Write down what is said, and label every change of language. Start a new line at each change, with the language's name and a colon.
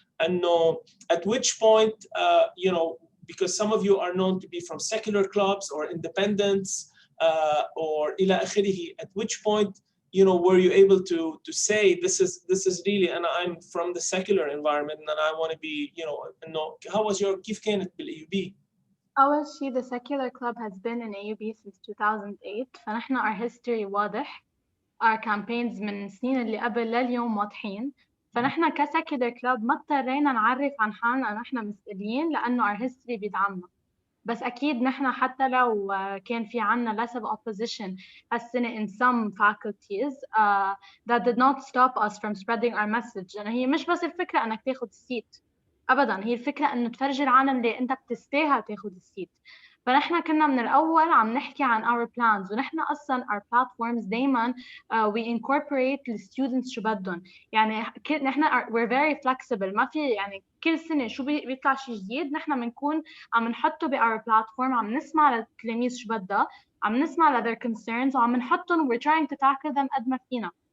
English: And no, at which point, you know, because some of you are known to be from secular clubs or independents or
Arabic: ila akhirihi,
English: at which point, you know, were you able to say this is really, and I'm from the secular environment and I want to be, you know, how was your
Arabic: كيف كانت بالAUB? أول شيء
English: the secular club has been in AUB since 2008،
Arabic: فنحن
English: our history
Arabic: واضح،
English: our campaigns
Arabic: من السنين اللي قبل لليوم واضحين، فنحن كsecular club ما اضطرينا نعرف عن حالنا أنه نحن مسؤولين لأنه
English: our history
Arabic: بيدعمنا. بس أكيد نحن حتى لو كان في عنا
English: less of opposition
Arabic: هالسنة
English: in some faculties that did not stop us from spreading our message.
Arabic: يعني هي مش بس الفكرة أنك تاخد السيت أبداً، هي الفكرة أنه تفرجي العالم اللي أنت بتستاهل تاخد السيت. فنحن كنا من الأول عم نحكي عن
English: our plans،
Arabic: ونحن أصلاً our platforms دايماً
English: we incorporate the students
Arabic: شو بدهم. يعني نحن
English: we're very flexible،
Arabic: ما في يعني كل سنة شو بيطلع شيء جديد نحن بنكون عم نحطه our platform، عم نسمع للتلاميذ شو بدها، عم نسمع
English: their concerns
Arabic: وعم نحطهم
English: we're trying to tackle them
Arabic: قد ما فينا.